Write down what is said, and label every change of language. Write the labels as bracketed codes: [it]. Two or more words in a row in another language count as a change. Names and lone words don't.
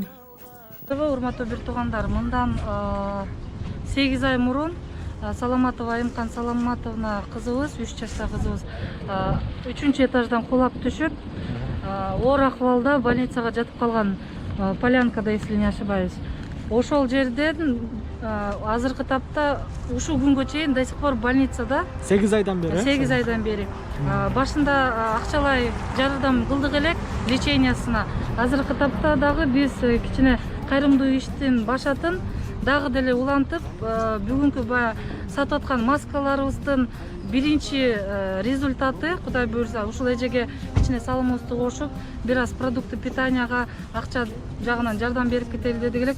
[ky] Урматтуу бир туугандар, мындан 8 ай мурун Саламатова Айымкан Саламатовна кызыбыз, 3 жаштагы кызыбыз 3-чү этаждан кулап түшүп, оор акыбалда больницага жатып калган, Полянкада, [ru] если не ошибаюсь. [ky] Ошол жерден азыркы тапта ушул күнгө чейин [ru] до сих пор [ky] больницада. 8 айдан бери. 8 айдан бери. Башында акчалай жардам кылдык элек лечениясына. Азыркы тапта дагы биз кичине кайрымдуу иштин башатын дагы деле улантып, бүгүнкү баягы сатып аткан маскаларыбыздын биринчи результаты, Кудай буйрса, ушул эжеге кичине салымыбызды кошуп, бир аз [ru] продукты питанияга [ky] акча жагынан жардам берип кетели дедик элек.